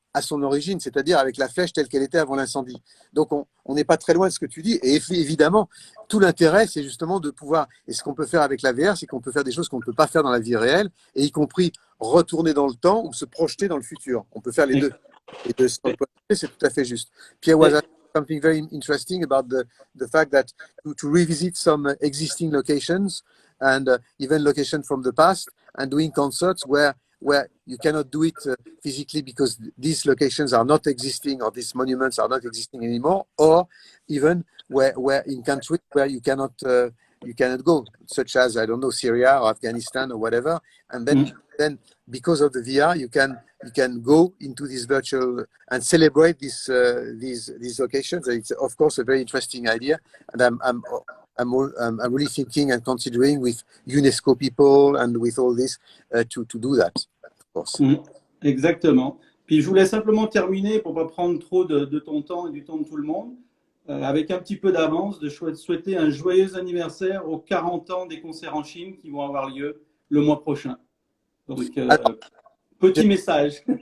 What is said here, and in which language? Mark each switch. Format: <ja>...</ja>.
<fr>à son origine, c'est-à-dire avec la flèche telle qu'elle était avant l'incendie. Donc on n'est pas très loin de ce que tu dis. Et évidemment, tout l'intérêt, c'est justement de pouvoir, et ce qu'on peut faire avec la VR, c'est qu'on peut faire des choses qu'on ne peut pas faire dans la vie réelle, et y compris retourner dans le temps ou se projeter dans le futur. On peut faire les deux. Et de ce point de vue, c'est tout à fait juste.</fr> <en>Pierre was asking something very interesting about the fact that to revisit some existing locations and even locations from the past and doing concerts where you cannot do it physically because these locations are not existing or these monuments are not existing anymore, or even where in countries where you cannot go, such as, I don't know, Syria or Afghanistan or whatever, and then because of the VR you can go into this virtual and celebrate these locations. It's of course a very interesting idea, and I'm really thinking and considering with UNESCO people and with all this to do that.</en> <fr>Exactement. Puis je voulais simplement terminer pour pas prendre trop de ton temps et du temps de tout le monde, avec un petit peu d'avance, de souhaiter un joyeux anniversaire aux 40 ans des concerts en Chine qui vont avoir lieu le mois prochain. Donc, petit message.</fr>